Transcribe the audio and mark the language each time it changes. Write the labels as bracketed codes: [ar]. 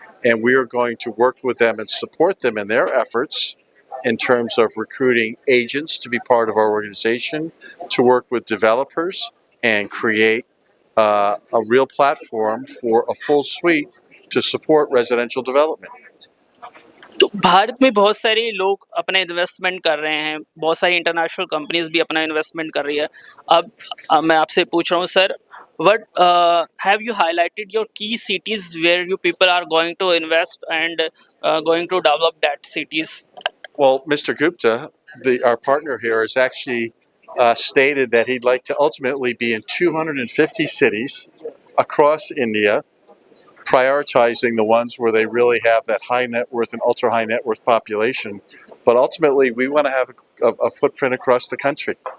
[en] And we are going to work with them and support them in their efforts in terms of recruiting agents to be part of our organization, to work with developers and create a real platform for a full suite to support residential development. [hi] तो भारत में बहुत सारे लोग अपना investment कर रहे हैं, बहुत सारी इंटरनेशनल कंपनीज भी अपना इन्वेस्टमेंट कर रही है। अब मैं आपसे पूछ रहा हूँ sir, [en] What have you highlighted your key cities where you people are going to invest and going to develop that cities? Well, Mr. Gupta, our partner here, has actually stated that he'd like to ultimately be in 250 cities across India, prioritizing the ones where they really have that high net worth and ultra high net worth population. But ultimately, we want to have a footprint across the country.